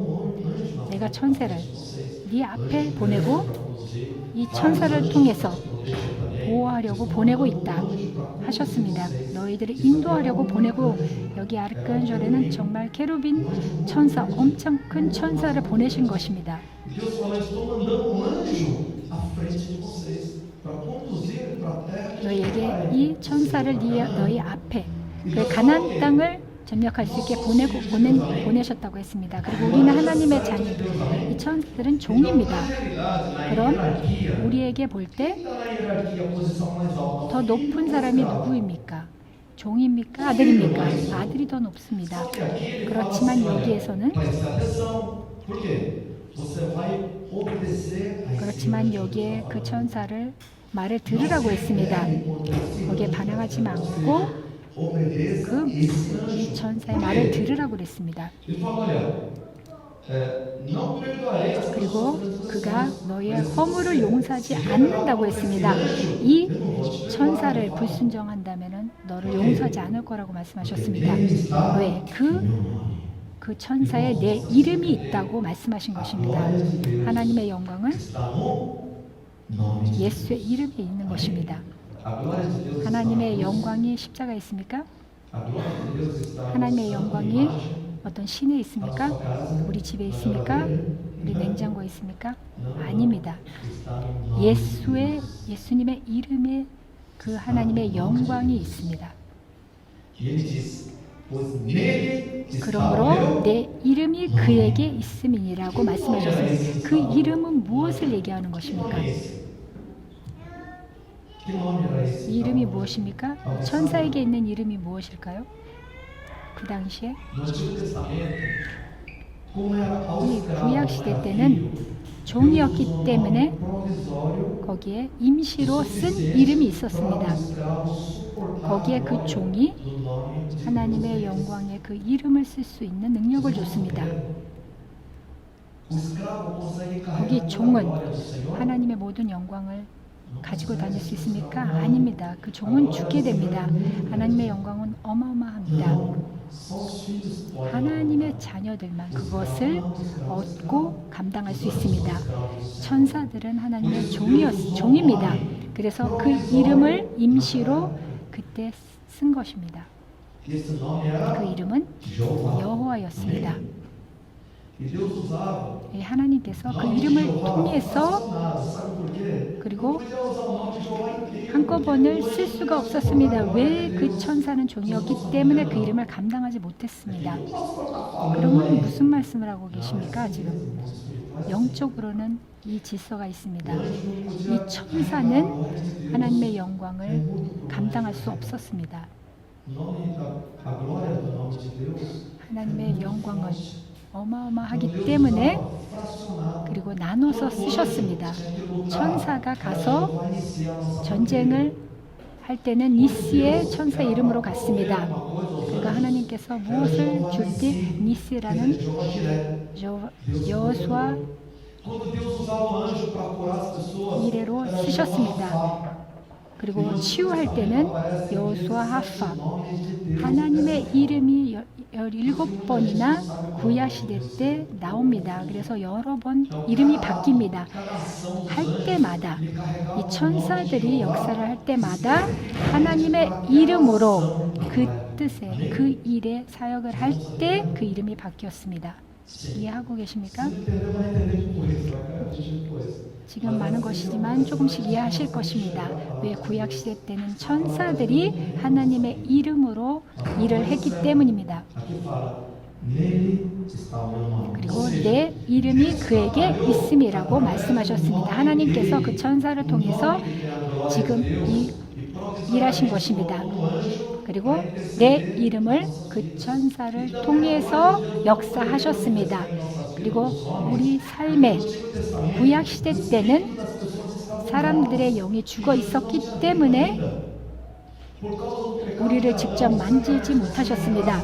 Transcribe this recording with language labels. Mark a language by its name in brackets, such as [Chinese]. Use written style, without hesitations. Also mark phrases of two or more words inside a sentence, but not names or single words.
[Korean] 내가 천사를 네 앞에 보내고 이 천사를 통해서 보호하려고 보내고 있다 하셨습니다. 너희들을 인도하려고 보내고, 여기 아르칸절에는 정말 케루빈 천사, 엄청 큰 천사를 보내신 것입니다. [Portuguese] Deus fala, estou mandando um anjo à frente de vocês para conduzir para a terra. [Korean] 너희에게 이 천사를 너희 앞에 그 가나안 땅을 점령할 수 있게 보내셨다고 했습니다. 그리고 우리는 하나님의 자녀, 이 천사들은 종입니다. 그럼 우리에게 볼 때 [Portuguese] Está na hierarquia a posição mais alta. [Korean] 더 높은 사람이 누구입니까? 종입니까? 아들입니까? 아들이 더 높습니다. 그렇지만 여기에서는 [Portuguese] Preste atenção. Por quê? Você vai obedecer a esse [Korean] 그렇지만 여기에 그 천사를 말을 들으라고 했습니다. 거기에 반항하지 않고 [Portuguese] Obedeça [Korean] 그 [Portuguese] esse [Korean] 이 [Portuguese] anjo. [Korean] 천사의 말을 들으라고 그랬습니다. [Portuguese] Ele fala, olha, não perdoarei as [Korean] 그리고 [Portuguese] tuas [Korean] 그가 [Portuguese] transgressões. [Korean] 너의 허물을 용서하지 않는다고 했습니다. 이 천사를 불순종한다면 너를 용서하지 않을 거라고 말씀하셨습니다. 왜? 그 천사에 내 이름이 있다고 말씀하신 것입니다. 하나님의 영광은 [Portuguese] Está no nome de [Korean] 예수의 이름에 있는 것입니다. [Portuguese] A glória de Deus está [Korean] 하나님의 영광이 십자가에 있습니까? [Portuguese] A glória de Deus está [Korean] 하나님의 [Portuguese] no [Korean] 영광이 [Portuguese] imagem, [Korean] 어떤 신에 있습니까? 우리 집에 있습니까? 우리 냉장고에 있습니까? 아닙니다. [Portuguese] está no nome. [Korean] 예수님의 이름에 그 하나님의 영광이 있습니다. [Portuguese] E ele diz, pois nele está o [Korean] 그러므로 [Portuguese] meu [Korean] 내 이름이 그에게 있음이니라고 말씀하셨습니다. 그 이름은 무엇을 얘기하는 것입니까? [Portuguese] nome é esse? Que nome era esse? [Korean] 이 이름이 무엇입니까? 천사에게 있는 이름이 무엇일까요? 그 당시에 [Portuguese] No Antigo Testamento, como era ao [Korean] 이 [Portuguese] escravo, [Korean] 구약 시대 때는 종이었기 때문에 [Portuguese] provisório, [Korean] 거기에 임시로 쓴 이름이 있었습니다. 거기에 그 종이 [Portuguese] do nome de [Korean] 하나님의 영광에 그 이름을 쓸 수 있는 능력을 줬습니다. [Portuguese] O escravo consegue carregar [Korean] 거기 [Portuguese] toda a [Korean] 종은 [Portuguese] glória do Senhor? [Korean] 하나님의 모든 영광을 가지고 다닐 수 있습니까? 아닙니다. 그 종은 죽게 됩니다. 하나님의 영광은 어마어마합니다. [Portuguese] Só os filhos podem. [Korean] 하나님의 자녀들만 그것을 얻고 감당할 수 있습니다. 천사들은 하나님의 종입니다. 그래서 그 이름을 임시로 그때 쓴 것입니다. [Portuguese] Esse nome era [Korean] 그 이름은 [Portuguese] Jeová. [Korean] 여호와였습니다. [Portuguese] E Deus usava. [Korean] 하나님께서 그 이름을 통해서 [Portuguese] Sabe por quê? [Korean] 그리고 [Portuguese] Podia usar o nome de Jeová inteiro. [Korean] 한꺼번을 쓸 수가 없었습니다. 왜? 그 천사는 종이었기 때문에 그 이름을 감당하지 못했습니다. 그러면 무슨 말씀을 하고 계십니까? 지금 영적으로는 이 질서가 있습니다. 이 천사는 하나님의 영광을 감당할 수 없었습니다. A glória do nome de Deus 하나님의 영광은 어마어마하기 때문에 그리고 나눠서 쓰셨습니다. 천사가 가서 전쟁을 할 때는 니스의 천사 이름으로 갔습니다. 그러니까 하나님께서 무엇을 줄 때 니스라는 여호수아 [Portuguese] Quando Deus usava o anjo para curar as pessoas, [Korean] 이래로 쓰셨습니다. 그리고 치유할 때는 여호수아 하파 하나님의 이름이 17번이나 구약 시대 때 나옵니다. 그래서 여러 번 이름이 바뀝니다. 할 때마다 이 천사들이 역사를 할 때마다 하나님의 이름으로 그 뜻에 그 일에 사역을 할 때 그 이름이 바뀌었습니다. 이해하고 계십니까? [Portuguese] entendeu? Vai entender depois, vai cair depois. [Korean] 지금 많은 것이지만 조금씩 이해하실 것입니다. 왜 구약시대 때는 천사들이 하나님의 이름으로 일을 했기 때문입니다. [Portuguese] Aqui fala, nele está o meu nome. [Korean] 그리고 내 이름이 그에게 있음이라고 말씀하셨습니다. 하나님께서 그 천사를 통해서 지금 일하신 것입니다. 그리고 내 이름을 그 천사를 통해서 역사하셨습니다. 그리고 우리 삶의 구약 시대 때는 사람들의 영이 죽어 있었기 때문에 우리를 직접 만지지 못하셨습니다.